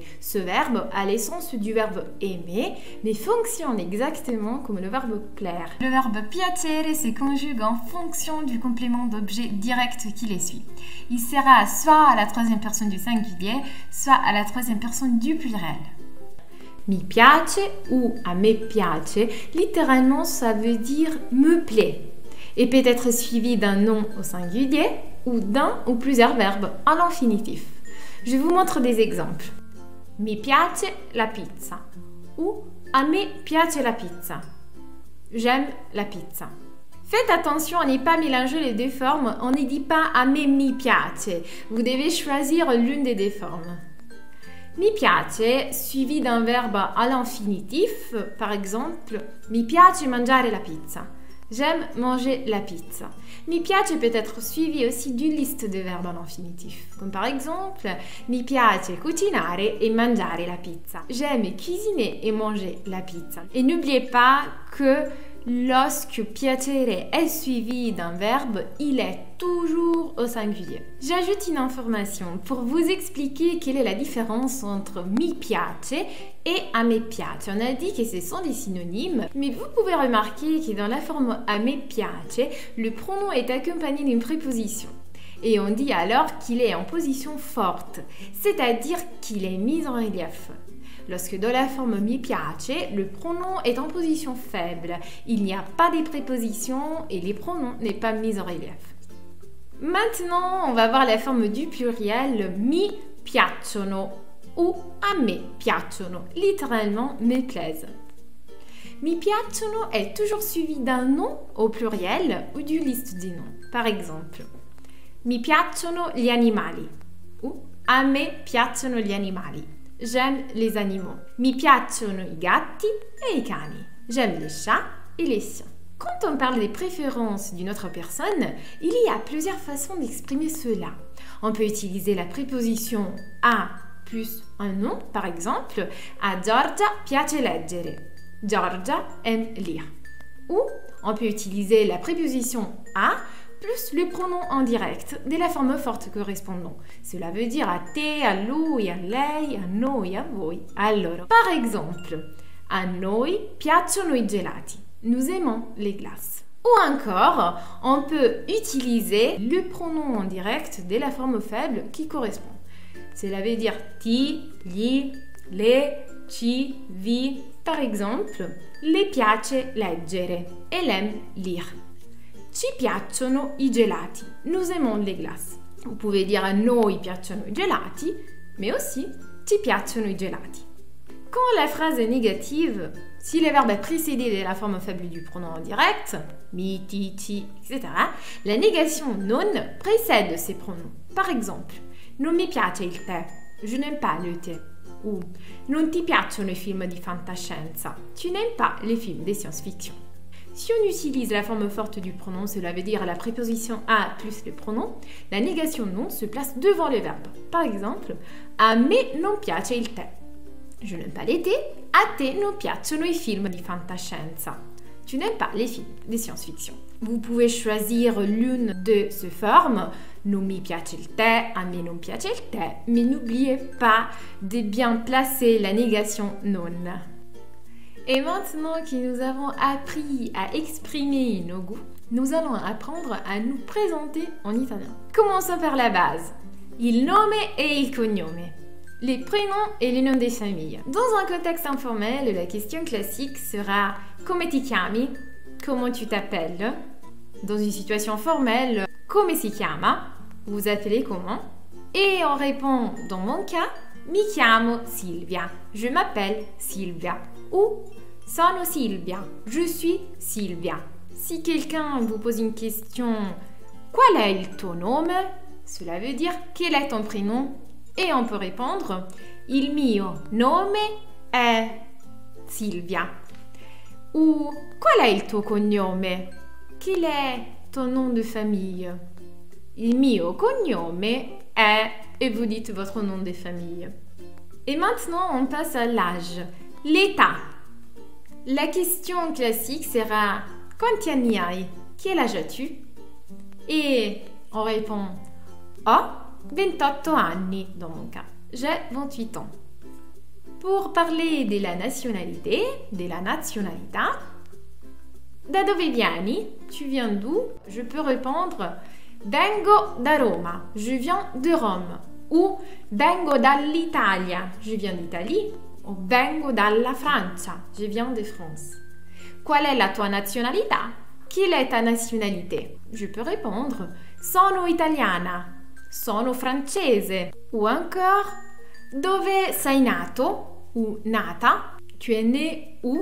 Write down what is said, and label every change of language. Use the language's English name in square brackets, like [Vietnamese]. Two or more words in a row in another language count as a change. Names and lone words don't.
[French] Ce verbe a l'essence du verbe aimer, mais fonctionne exactement comme le verbe plaire. Le verbe piacere se conjugue en fonction du complément d'objet direct qui les suit. Il sera soit à la troisième personne du singulier, soit à la troisième personne du pluriel. [Italian] Mi piace ou a me piace, [French] littéralement ça veut dire me plaît, et peut être suivi d'un nom au singulier ou d'un ou plusieurs verbes à l'infinitif. Je vous montre des exemples. [Italian] Mi piace la pizza ou a me piace la pizza. [French] J'aime la pizza. Faites attention à ne pas mélanger les deux formes, on ne dit pas [Italian] a me mi piace. [French] Vous devez choisir l'une des deux formes. [Italian] Mi piace [French] suivi d'un verbe à l'infinitif, par exemple, [Italian] mi piace mangiare la pizza. [French] J'aime manger la pizza. [Italian] Mi piace [French] peut être suivi aussi d'une liste de verbes à l'infinitif, comme par exemple [Italian] mi piace cucinare e mangiare la pizza. [French] J'aime cuisiner et manger la pizza. Et n'oubliez pas que lorsque piacere est suivi d'un verbe, il est toujours au singulier. J'ajoute une information pour vous expliquer quelle est la différence entre [Italian] mi piace [French] et [Italian] a me piace. [French] On a dit que ce sont des synonymes, mais vous pouvez remarquer que dans la forme [Italian] a me piace, [French] le pronom est accompagné d'une préposition. Et on dit alors qu'il est en position forte, c'est-à-dire qu'il est mis en relief. Lorsque dans la forme [Italian] mi piace, [French] le pronom est en position faible. Il n'y a pas de préposition et les pronoms n'est pas mis en relief. Maintenant, on va voir la forme du pluriel [Italian] mi piacciono [French] ou [Italian] a me piacciono, [French] littéralement me plaisent. [Italian] Mi piacciono [French] est toujours suivi d'un nom au pluriel ou d'une liste de noms. Par exemple, [Italian] mi piacciono gli animali ou a me piacciono gli animali. [French] J'aime les animaux. [Italian] Mi piacciono i gatti e i cani. [French] J'aime les chats et les chiens. Quand on parle des préférences d'une autre personne, il y a plusieurs façons d'exprimer cela. On peut utiliser la préposition a plus un nom, par exemple, [Italian] a Giorgia piace leggere. [French] Giorgia aime lire. Ou on peut utiliser la préposition a plus le pronom indirect de la forme forte correspondant. Cela veut dire [Italian] a te, a lui, a lei, a noi, a voi, a loro. [French] Par exemple, [Italian] a noi piacciono i gelati. [French] Nous aimons les glaces. Ou encore, on peut utiliser le pronom indirect de la forme faible qui correspond. Cela veut dire [Italian] ti, gli, le, ci, vi. [French] Par exemple, [Italian] le piace leggere. [French] Elle aime lire. [Italian] Ci piacciono i gelati. [French] Nous aimons les glaces. Vous pouvez dire [Italian] a noi piacciono i gelati, [French] mais aussi [Italian] ci piacciono i gelati. [French] Quand la phrase est négative, si le verbe est précédé de la forme faible du pronom indirect, [Italian] mi, ti, ci, [French] etc., la négation non précède ces pronoms. Par exemple, [Italian] non mi piace il tè, [French] je n'aime pas le thé. [Italian] Ou non ti piacciono i film di fantascienza, [French] tu n'aimes pas les films de science-fiction. Si on utilise la forme forte du pronom, cela veut dire la préposition a plus le pronom, la négation non se place devant le verbe. Par exemple, [Italian] a me non piace il tè. [French] Je n'aime pas l'été, [Italian] a te non piacciono i film di fantascienza. [French] Tu n'aimes pas les films de science-fiction. Vous pouvez choisir l'une de ces formes, [Italian] non mi piace il tè, a me non piace il tè, [French] mais n'oubliez pas de bien placer la négation non. Et maintenant que nous avons appris à exprimer nos goûts, nous allons apprendre à nous présenter en italien. Commençons par la base. [Italian] Il nome [French] et [Italian] il cognome. [French] Les prénoms et les noms des familles. Dans un contexte informel, la question classique sera « [Italian] Come ti chiami ?» [French] Comment tu t'appelles? Dans une situation formelle, « [Italian] Come si chiama ?» [French] Vous appelez comment? Et on répond, dans mon cas, [Italian] mi chiamo Silvia. [French] Je m'appelle Silvia. Ou [Italian] sono Silvia. [French] Je suis Silvia. Si quelqu'un vous pose une question, [Italian] qual è il tuo nome? [French] Cela veut dire quel est ton prénom? Et on peut répondre, [Italian] il mio nome è Silvia. Ou qual è il tuo cognome? [French] Quel est ton nom de famille? [Italian] Il mio cognome è, [French] et vous dites votre nom de famille. Et maintenant, on passe à l'âge, l'état. La question classique sera [Italian] quanti anni hai? [French] Quel âge as-tu? Et on répond [Italian] ho 28 anni [French] dans mon cas. J'ai 28 ans. Pour parler de la nationalité, [Italian] da dove vieni? [French] Tu viens d'où? Je peux répondre [Italian] vengo da Roma, [French] je viens de Rome. [Italian] Ou vengo dall'Italia, [French] je viens d'Italie. [Italian] Ou vengo dalla Francia, [French] je viens de France. [Italian] Qual è la tua nazionalità? [French] Quelle est ta nationalité? Je peux répondre [Italian] sono italiana, sono francese. [French] Ou encore [Italian] dove sei nato? Ou nata? [French] Tu es né où?